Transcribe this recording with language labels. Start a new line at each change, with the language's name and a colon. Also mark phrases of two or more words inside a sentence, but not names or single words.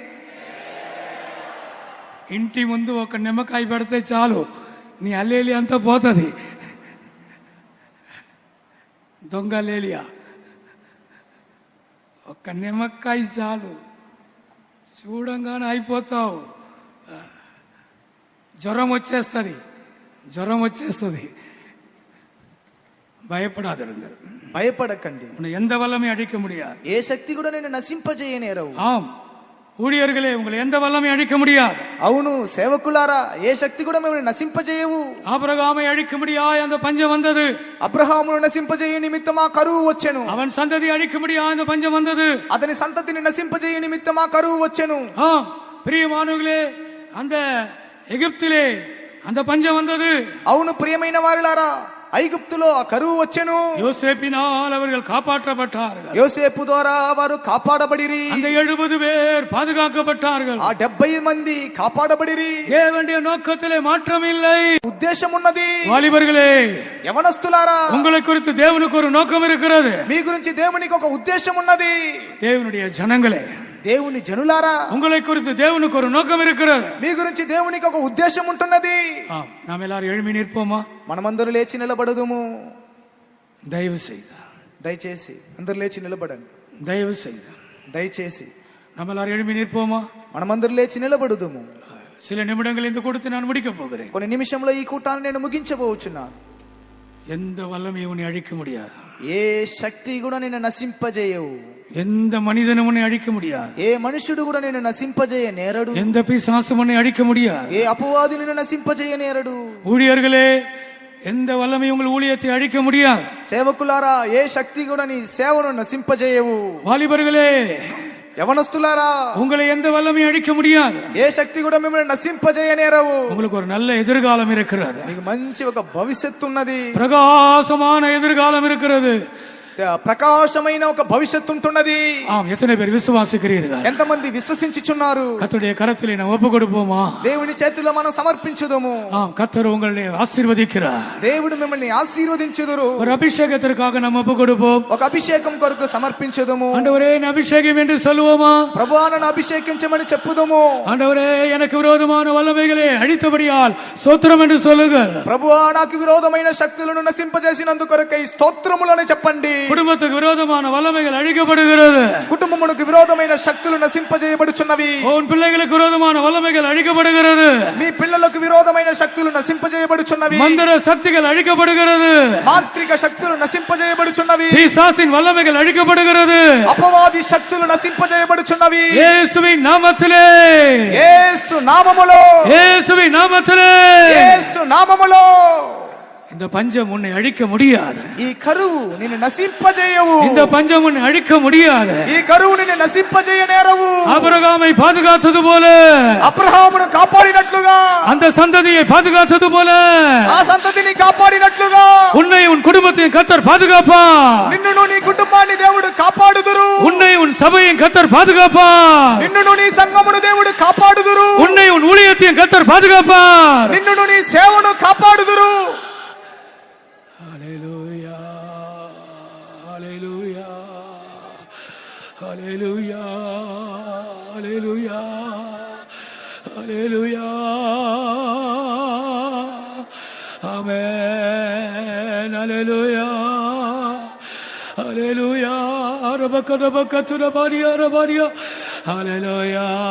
Telugu: ఇంటి ముందు ఒక నిమ్మకాయ పెడితే చాలు, నీ అల్లేలియా అంతా పోతుంది. దొంగ అల్లేలియా. ఒక్క నిమ్మకాయ చాలు, చూడంగానే అయిపోతావు. జ్వరం వచ్చేస్తుంది.
Tamil: பயப்படாதிருங்கள்.
Telugu: భయపడకండి.
Tamil: உன்னை எந்த வல்லமை அழிக்க முடியாது.
Telugu: ఏ శక్తి కూడా నేను నశింపజేయనేరవు.
Tamil: ஆம் ஊழியர்களே, உங்களை எந்த வல்லமை அழிக்க முடியாது.
Telugu: అవును సేవకులారా, ఏ శక్తి కూడా మిమ్మల్ని నశింపజేయవు.
Tamil: ஆபிரகாமை அழிக்க முடியாது, அந்த பஞ்சம் வந்தது.
Telugu: అబ్రహామును నశింపజేయ నిమిత్తం ఆ కరువు వచ్చెను.
Tamil: அவன் சந்ததி அழிக்க முடியாது, அந்த பஞ்சம் வந்தது.
Telugu: అతని సంతతిని నశింపజేయ నిమిత్తం ఆ కరువు వచ్చెను.
Tamil: பிரியமானவர்களே, அந்த எகிப்திலே அந்த பஞ்சம் வந்தது.
Telugu: అవును ప్రియమైన వారులారా, ఐగుప్తులో ఆ కరువు వచ్చెను.
Tamil: யோசேப்பினால் அவர்கள் காப்பாற்றப்பட்டார்கள்.
Telugu: యోసేపు ద్వారా వారు కాపాడబడిరి.
Tamil: அந்த 70 பேர் பாதுகாக்கப்பட்டார்கள்.
Telugu: ఆ 70 మంది కాపాడబడిరి.
Tamil: தேவனுடைய நோக்கத்திலே மாற்றம் இல்லை.
Telugu: ఉద్దేశం ఉన్నది.
Tamil: வாலிபர்களே,
Telugu: యవనస్తులారా,
Tamil: உங்களை குறித்து தேவனுக்கு ஒரு நோக்கம் இருக்கிறது.
Telugu: మీ గురించి దేవునికి ఒక ఉద్దేశం ఉన్నది.
Tamil: தேவனுடைய ஜனங்களே,
Telugu: దేవుని జనులారా,
Tamil: உங்களை குறித்து தேவனுக்கு ஒரு நோக்கம் இருக்கிறது.
Telugu: మీ గురించి దేవునికి ఒక ఉద్దేశం ఉంటున్నది.
Tamil: நாம் எல்லாரும் எழும்பி நிற்போமா?
Telugu: మనమందరూ లేచి నిలబడదుము.
Tamil: தயவு செய்து
Telugu: దయచేసి అందరూ లేచి నిలబడండి.
Tamil: தயவு செய்து
Telugu: దయచేసి
Tamil: நம்ம எல்லாரும் எழும்பி நிற்போமா?
Telugu: మనమందరూ లేచి నిలబడదుము.
Tamil: சில நிமிடங்கள் இந்த கூட்டத்தை நான் முடிக்க போகிறேன்.
Telugu: కొన్ని నిమిషంలో ఈ కూటాన్ని నేను ముగించబోచున్నాను.
Tamil: எந்த வல்லமையும் உன்னை அழிக்க முடியாது.
Telugu: ఏ శక్తి కూడా నిన్ను నశింపజేయవు.
Tamil: எந்த மனிதனும் உன்னை அழிக்க முடியாது.
Telugu: ఏ మనుషుడు కూడా నిన్ను నశింపజేయ నేరడు.
Tamil: எந்த பிசாசும் உன்னை அழிக்க முடியாது.
Telugu: ఏ అపవాది నిన్ను నశింపజేయ నేరడు.
Tamil: ஊழியர்களே, எந்த வல்லமையும் உங்கள் ஊழியத்தை அழிக்க முடியாது.
Telugu: సేవకులారా, ఏ శక్తి కూడా నీ సేవను నశింపజేయవు.
Tamil: வாலிபர்களே,
Telugu: యవనస్తులారా,
Tamil: உங்களை எந்த வல்லமையும் அழிக்க முடியாது.
Telugu: ఏ శక్తి కూడా మిమ్మల్ని నశింపజేయ నేరవు.
Tamil: உங்களுக்கு ஒரு நல்ல எதிர்காலம் இருக்கிறது.
Telugu: మీకు మంచి ఒక భవిష్యత్తు ఉన్నది.
Tamil: பிரகாசமான எதிர்காலம் இருக்கிறது.
Telugu: ప్రకాశమైన ఒక భవిష్యత్తు ఉంటున్నది.
Tamil: எத்தனை பேர் విశ్వాసిக்கிறீர்கள்?
Telugu: ఎంతమంది విశ్వసించుచున్నారు?
Tamil: கர்த்தருடைய கரத்திலே நாம் ஒப்பு கொடுப்போமா?
Telugu: దేవుని చేతిలో మనం సమర్పించుదము.
Tamil: கர்த்தர் உங்களை ஆசீர்வதிக்கிறார்.
Telugu: దేవుడు మిమ్మల్ని ఆశీర్వదించుదురు.
Tamil: ஒரு அபிஷேகத்திற்காக நாம் ஒப்பு கொடுப்போம்.
Telugu: ఒక అభిషేకం కొరకు సమర్పించుదము.
Tamil: ஆண்டவரே, அபிஷேகம் என்று சொல்லுவோமா?
Telugu: ప్రభువా, నన్ను అభిషేకించమని చెప్పుదము.
Tamil: ஆண்டவரே, எனக்கு விரோதமான வல்லமைகளை அழித்தபடியால் ஸ்தோத்திரம் என்று சொல்லுங்கள்.
Telugu: ప్రభువా, నాకు విరోధమైన శక్తులను నశింపజేసినందుకు కొరకై స్తోత్రములని చెప్పండి.
Tamil: குடும்பத்துக்கு விரோதமான வல்லமைகள் அழிக்கப்படுகிறது.
Telugu: కుటుంబమునకు విరోధమైన శక్తులు నశింపజేయబడుచున్నవి.
Tamil: உன் பிள்ளைகளுக்கு விரோதமான வல்லமைகள் அழிக்கப்படுகிறது.
Telugu: మీ పిల్లలకు విరోధమైన శక్తులు నశింపజేయబడుచున్నవి.
Tamil: மந்திர சக்திகள் அழிக்கப்படுகிறது.
Telugu: మాంత్రిక శక్తులు నశింపజేయబడుచున్నవి.
Tamil: பிசாசின் வல்லமைகள் அழிக்கப்படுகிறது.
Telugu: అపవాది శక్తులు నశింపజేయబడుచున్నవి.
Tamil: இயேசுவின் நாமத்திலே,
Telugu: యేసు నామములో,
Tamil: இயேசுவின் நாமத்திலே,
Telugu: యేసు నామములో.
Tamil: இந்த பஞ்சம் உன்னை அழிக்க முடியாது.
Telugu: ఈ కరువు నిన్ను నశింపజేయవు.
Tamil: இந்த பஞ்சம் உன்னை அழிக்க முடியாது.
Telugu: ఈ కరువు నిన్ను నశింపజేయనేరవు.
Tamil: ஆபிரகாமை பாதுகாத்தது போல,
Telugu: అబ్రహామును కాపాడినట్లుగా,
Tamil: அந்த சந்ததியை பாதுகாத்தது போல,
Telugu: ఆ సంతతిని కాపాడినట్లుగా
Tamil: உன்னை உன் குடும்பத்தையும் கர்த்தர் பாதுகாப்பார்.
Telugu: నిన్నును నీ కుటుంబాన్ని దేవుడు కాపాడుదురు.
Tamil: உன்னை உன் சபையும் கர்த்தர் பாதுகாப்பார்.
Telugu: నిన్నును నీ సంఘమును దేవుడు కాపాడుదురు.
Tamil: உன்னை உன் ஊழியத்தையும் கர்த்தர் பாதுகாப்பார்.
Telugu: నిన్నును నీ సేవను కాపాడుదురు.
Tamil: ஹல்லேலூயா, ஹல்லேலூயா, ஹல்லேலூயா, ஹல்லேலூயா.
Telugu: హల్లెలూయా ఆమేన్ హల్లెలూయా హల్లెలూయా రబకరబకతురబారియా రబారియా హల్లెలూయా